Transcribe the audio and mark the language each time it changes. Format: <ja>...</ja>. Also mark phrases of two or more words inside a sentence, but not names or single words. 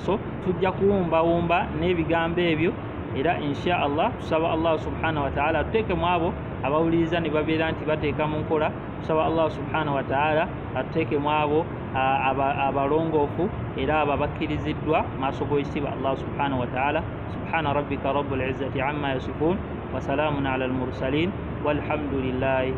<lg>So tujja kuwumbawumba n'ebigambo ebyo, era</lg> <ar>إن شاء الله</ar> <lg>tusaba</lg> <ar>الله سبحانه وتعالى</ar> <lg>atuteeke mu abo abawuliriza ne babeera nti bateeka mu nkola. Tusaba</lg> <ar>الله سبحانه وتعالى</ar> <lg>atuteeke mu abo abalongoofu era abo abakkiriziddwa maaso g'ekitiibwa</lg> <ar>الله سبحانه وتعالى. سبحان ربك رب العزة عما يصفون وسلام على المرسلين والحمد لله</ar>